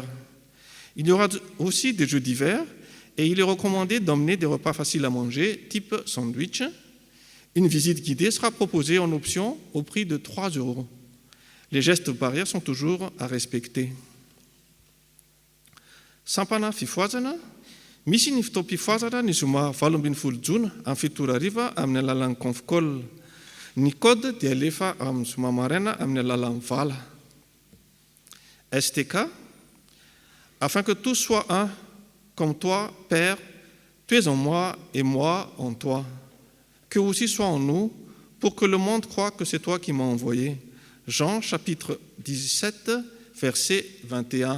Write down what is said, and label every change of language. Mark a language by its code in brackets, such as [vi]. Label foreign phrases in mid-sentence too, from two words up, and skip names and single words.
[fr] Il y aura aussi des jeux d'hiver et il est recommandé d'emmener des repas faciles à manger, type sandwich. Une visite guidée sera proposée en option au prix de 3 €. Les gestes barrières sont toujours à respecter. [mg] Sampana fifoazana, misy ny fotoam-pifoazana ny zoma 18 Jona amin'ny 7 ariva amin'ny alalan'ny Confcol. Ny code dia alefa amin'ny zoma maraina amin'ny alalan'ny vala. STK, [fr] afin que tous soient un, comme toi, Père, tu es en moi et moi en toi. Que aussi soit en nous, pour que le monde croie que c'est toi qui m'as envoyé. Jean chapitre 17, verset 21.